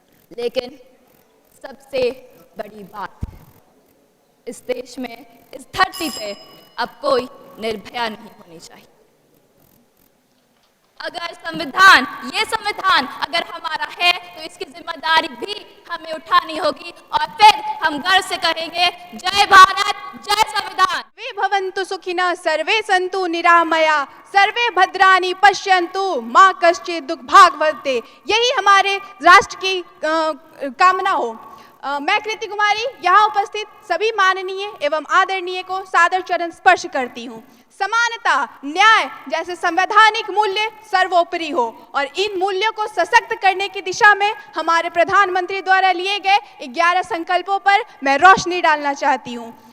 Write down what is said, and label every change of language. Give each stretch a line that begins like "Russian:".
Hindi: लेकिन सबसे बड़ी बात, इस देश में, इस धरती पे अब कोई निर्भया नहीं होनी चाहिए। अगर संविधान, ये संविधान अगर हमारा है तो इसकी जिम्मेदारी भी हमें उठानी होगी और फिर हम गर्व से कहेंगे जय भारत, जय संविधान।
Sanskrit: वे भवन्तु सुखिनः सर्वे सन्तु निरामया सर्वे भद्राणि पश्यन्तु माँ कश्चित् दुःखभाग्।
Hindi: यही हमारे राष्ट्र की कामना हो। मैं कृति कुमारी यहाँ उपस्थित सभी माननीय एवं आदरणीय को सादर चरण स्पर्श करती हूँ। समानता, न्याय जैसे संवैधानिक मूल्य सर्वोपरि हो और इन मूल्यों को सशक्त करने की दिशा में हमारे प्रधानमंत्री द्वारा लिए गए 11 संकल्पों पर मैं रोशनी डालना चाहती हूँ।